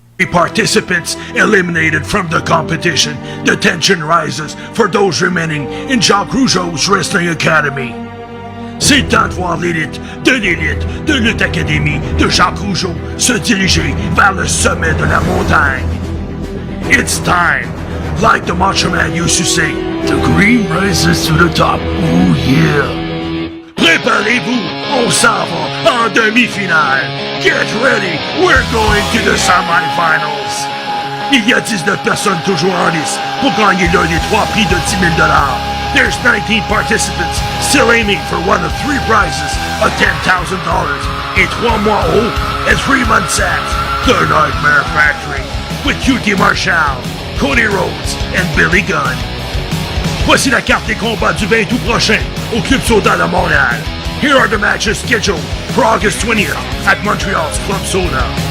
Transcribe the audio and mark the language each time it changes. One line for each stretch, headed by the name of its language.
English: Participants eliminated from the competition, the tension rises for those remaining in Jacques Rougeau's Wrestling Academy.
French: C'est temps de voir l'élite de Lutte Académie de Jacques Rougeau se diriger vers le sommet de la montagne.
English: It's time, like the Macho Man used to say, the green rises to the top, ooh yeah.
French: Préparez-vous, on s'en va en demi-finale.
English: Get ready, we're going to the semi-finals.
French: Il y a 19 personnes toujours en lice pour gagner l'un des 3 prix de $10 000.
English: There's 19 participants still aiming for one of 3 prizes of $10,000 in 3 mois haut and 3 months at The Nightmare Factory with QT Marshall, Cody Rhodes, and Billy Gunn.
French: Voici la carte des combats du 20 août prochain au Club Soda de Montréal.
English: Here are the matches scheduled for August 20th at Montreal's Club Soda.